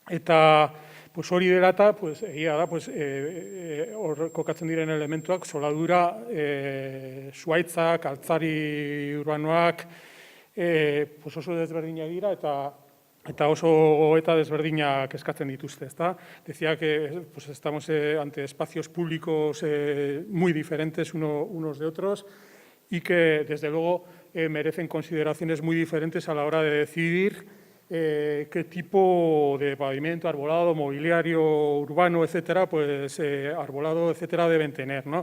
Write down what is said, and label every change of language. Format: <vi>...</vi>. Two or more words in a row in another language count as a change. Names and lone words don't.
<eu>Eta hori dela eta, egia da, hor kokatzen diren elementuak, soladura, zuhaitzak, altzari urbanoak, oso desberdinak dira eta oso gogoeta desberdinak eskatzen dituzte, ezta?</eu> <es>Decía que estamos ante espacios públicos muy diferentes unos de otros y que, desde luego, merecen consideraciones muy diferentes a la hora de decidir qué tipo de pavimento, arbolado, mobiliario urbano, etcétera, arbolado, etcétera, deben tener, ¿no?</es>